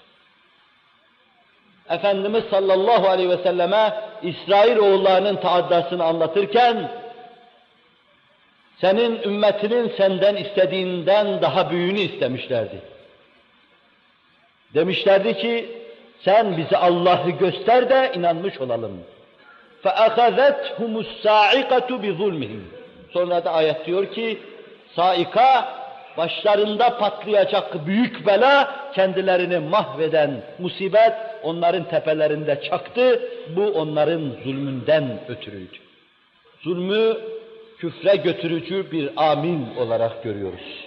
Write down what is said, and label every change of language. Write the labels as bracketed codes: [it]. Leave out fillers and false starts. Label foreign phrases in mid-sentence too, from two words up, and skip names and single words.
[tr] Efendimiz [ar] صلى الله عليه وسلم [tr] İsrail oğullarının taaddasını anlatırken, senin ümmetinin senden istediğinden daha büyüğünü istemişlerdi. Demişlerdi ki, sen bize Allah'ı göster de inanmış olalım. [ar] فَأَخَذَتْهُمُ السَّاعِقَةُ بِظُلْمِهِمْ. [tr] Sonra da ayet diyor ki, saika, başlarında patlayacak büyük bela, kendilerini mahveden musibet, onların tepelerinde çaktı, bu onların zulmünden ötürüydü. Zulmü, küfre götürücü bir amil olarak görüyoruz.